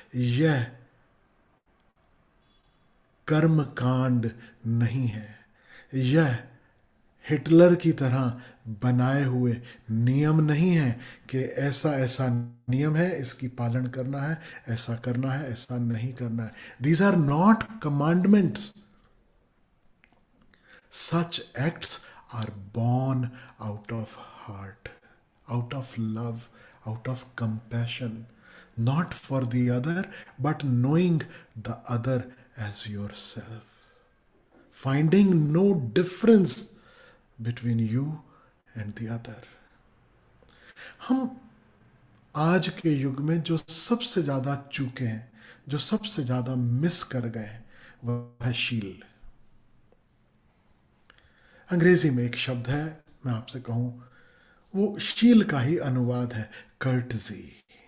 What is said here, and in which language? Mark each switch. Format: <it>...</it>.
<hi>यह कर्म कांड नहीं है। यह हिटलर की तरह बनाए हुए नियम नहीं है कि ऐसा ऐसा नियम है, इसकी पालन करना है, ऐसा करना है, ऐसा नहीं करना है।</hi> <en>These are not commandments. Such acts are born out of heart, out of love, out of compassion, not for the other, but knowing the other as yourself, finding no difference between you and the other.</en> <hi>हम आज के युग में जो सबसे ज्यादा चूके हैं, जो सबसे ज्यादा मिस कर गए, वह है शील। अंग्रेजी में एक शब्द है, मैं आपसे कहूं, वो शील का ही अनुवाद है, कर्टजी।</hi>